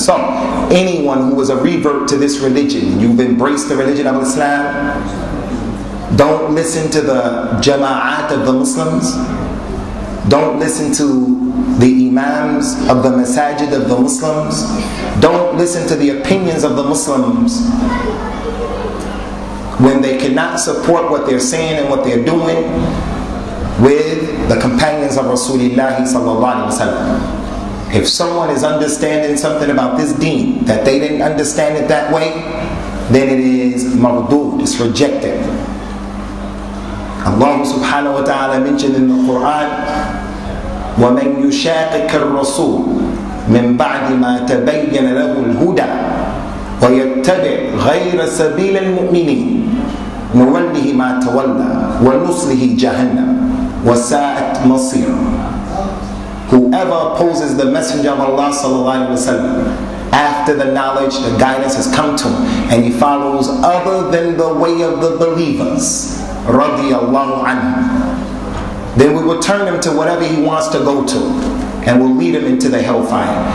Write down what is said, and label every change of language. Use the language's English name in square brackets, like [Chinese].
[English] So anyone who was a revert to this religion, you've embraced the religion of Islam, don't listen to the jama'at of the Muslims, don't listen to the imams of the masajid of the Muslims, don't listen to the opinions of the Muslims when they cannot support what they're saying and what they're doing with the companions of Rasulullah sallallahu alaihi wasallam. If someone is understanding something about this deen that they didn't understand it that way, then it is mardud, it's rejected. Allah subhanahu wa ta'ala mentioned in the Quran, [Arabic] وَمَنْ يُشَاقِكَ الرَّسُولِ مِنْ بَعْدِ مَا تَبَيَّنَ لَهُ الْهُدَى وَيَتَّبِعْ غَيْرَ سَبِيلِ الْمُؤْمِنِينَ نُوَلِّهِ مَا تَوَلَّى وَنُصْلِهِ جَهَنَّمَ وَسَاءَتْ مَصِيرًا. [English] Whoever opposes the Messenger of Allah sallallahu alaihi wasallam after the knowledge, the guidance has come to him, and he follows other than the way of the believers, radiyallahu anhu, then we will turn him to whatever he wants to go to, and will lead him into the hellfire.